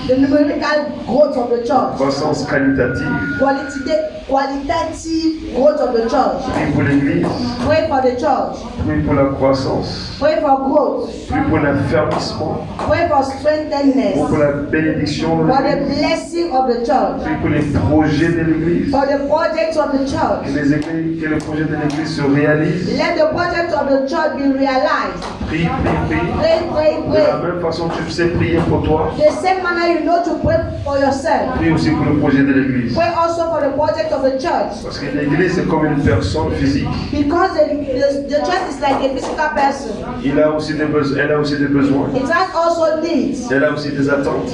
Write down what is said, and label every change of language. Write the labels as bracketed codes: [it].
[en] The numerical growth of the church. [fr] croissance qualitative. [en] Qualitative growth of the church. [fr] Prie pour l'église, [en] Pray for the church. [fr] prie pour la croissance, [en] Pray for growth. [fr] prie pour l'affermissement, [en] Pray for strengthenedness. [fr] prie pour la bénédiction de [en] For the [fr] l'église, [en] blessing of the church. [fr] prie pour les projets de l'église, [en] For the projects of the church. [fr] que les projets de l'église se réalisent. [en] Let the projects of the church be realized. [fr] Prie, prie, prie. [en] Pray, [fr] De la [en] pray. [fr] même façon, tu sais prier pour toi. [en] The same manner you know to pray for yourself. [fr] Prie aussi pour le projet de l'église. [en] Pray also for the project of the church. [fr] Parce que l'église, c'est comme une personne physique. [en] Because the church is like a physical person. [fr] Elle a aussi des besoins. [en] It has also needs. [fr] Elle a aussi des attentes.